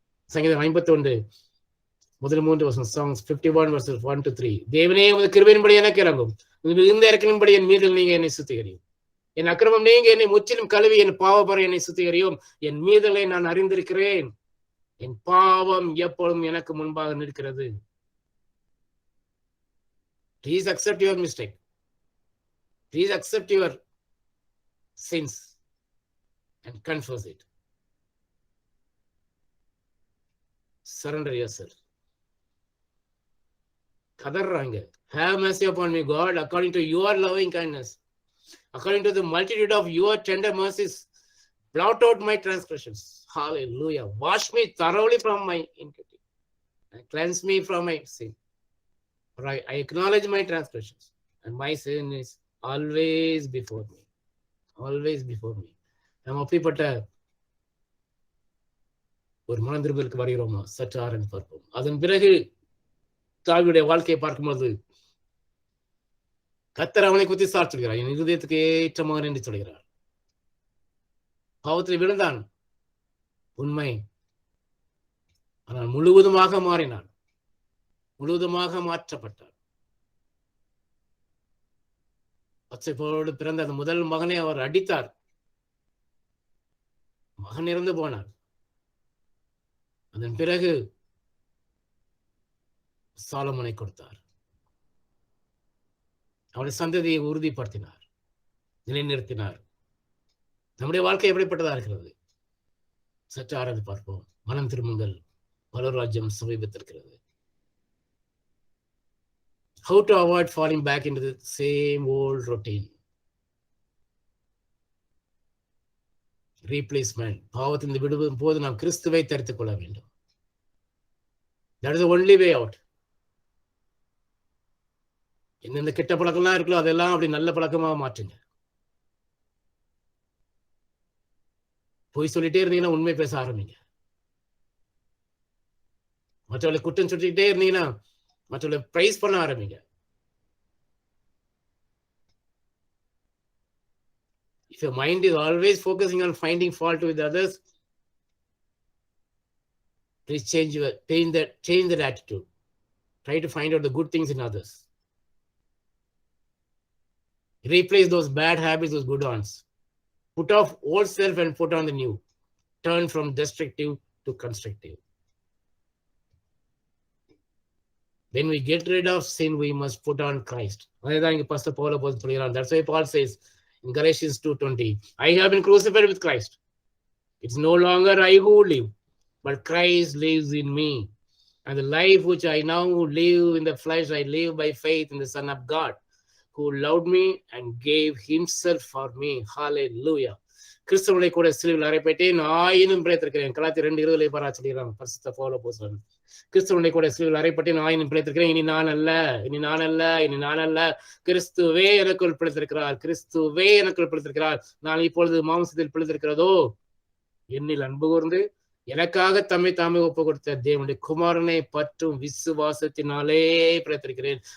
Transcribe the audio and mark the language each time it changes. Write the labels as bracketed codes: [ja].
[ta] சங்கீதம் 51 முதல் 3 வசனம். [en] Songs 51 verses 1 to 3. [ta] தேவனே உமது கிருபையின்படி எனக்கு இறங்கும், மிகுந்த இரக்கத்தின்படி என் மீது நீங்க என்னை சுத்திகரியும். என் அக்கிரமம் நீங்க என்னை முற்றிலும் கழுவி என் பாவப்பறை என்னை சுத்திகரியும். என் மீதலை நான் அறிந்திருக்கிறேன், என் பாவம் எப்பொழுதும் எனக்கு முன்பாக நிற்கிறது. [en] Please accept your mistake. Please accept your sins and confess it. Surrender yourself. [ta] கதறாங்க. [en] Have mercy upon me, God, according to your loving kindness, according to the multitude of your tender mercies, blot out my transgressions. Hallelujah. Wash me thoroughly from my iniquity and cleanse me from my sin. For I acknowledge my transgressions, and my sin is always before me. Always before me. [ta] நாம் அப்படிப்பட்ட ஒரு மனந்திரும்பலுக்கு வருகிறோமா? சற்று ஆரம்பி பார்ப்போம். அதன் பிறகு தாவீதுடைய வாழ்க்கையை பார்க்கும்போது கர்த்தர் அவனை குறித்து சாட்சி சொல்கிறார், என் இருதயத்துக்கு ஏற்ற மகன் என்று சொல்கிறார். பாவத்தில் விழுந்தான், உண்மை. ஆனால் முழுவதுமாக மாறினான், முழுவதுமாக மாற்றப்பட்டார். பச்சைப்போடு பிறந்த அந்த முதல் மகனை அவர் அடித்தார், மகன் இறந்து போனார். அதன் பிறகு சாலமோனை கொடுத்தார், அவருடைய சந்ததியை உறுதிப்படுத்தினார், நிலைநிறுத்தினார். நம்முடைய வாழ்க்கை எப்படிப்பட்டதா இருக்கிறது? சற்று ஆராய்ந்து பார்ப்போம். மனம் திரும்புங்கள், பரலோகராஜ்யம் சமீபத்திருக்கிறது. [en] How to avoid falling back into the same old routine. Replacement. [ta] பாவத்திலிருந்து விடுபடும் போது நாம் கிறிஸ்துவை தரித்துக் கொள்ள வேண்டும். [en] That is the only way out. [ta] எந்தெந்த கெட்ட பழக்கம்லாம் இருக்கோ அதெல்லாம் அப்படி நல்ல பழக்கமாக மாற்றுங்க. பொய் சொல்லிட்டே இருந்தீங்கன்னா உண்மை பேச ஆரம்பிங்க. மற்றவர்களை குற்றம் சொல்லிக்கிட்டே இருந்தீங்கன்னா மற்றவர்களை பிரைஸ் பண்ண ஆரம்பிங்க. [en] If your mind is always focusing on finding fault with others, please change that attitude. Try to find out the good things in others. Replace those bad habits with good ones. Put off old self and put on the new. Turn from destructive to constructive. When we get rid of sin, we must put on Christ. Pastor Paul was saying. That's why Paul says in Galatians 2:20, I have been crucified with Christ. It's no longer I who live, but Christ lives in me. And the life which I now live in the flesh, I live by faith in the Son of God, who loved me and gave himself for me. Hallelujah. [ta] கிறிஸ்துவனை கூட சிலுவையில் அறையப்பட்டேன், ஆயினும் பிழைத்திருக்கிறேன். கலாத்தியர் 2:20 பாரா சொல்லிடுறாங்க பரிசுத்த பவுல் அப்போஸ்தலன். கிறிஸ்துவனை கூட சிலுவையில் அறையப்பட்டேன், ஆயினும் பிழைத்திருக்கிறேன். இனி நான் அல்ல, இனி நான் அல்ல, இனி நான் அல்ல, கிறிஸ்துவே எனக்குள் பிழைத்திருக்கிறார், கிறிஸ்துவே எனக்குள் பிழைத்திருக்கிறார். நான் இப்பொழுது மாம்சத்தில் பிழைத்திருக்கிறதோ, என்னில் அன்பு கூர்ந்து எனக்காக தம்மை தாமே ஒப்பு கொடுத்த தேவனுடைய குமாரனை பற்றும் விசுவாசத்தினாலே பிழைத்திருக்கிறேன்.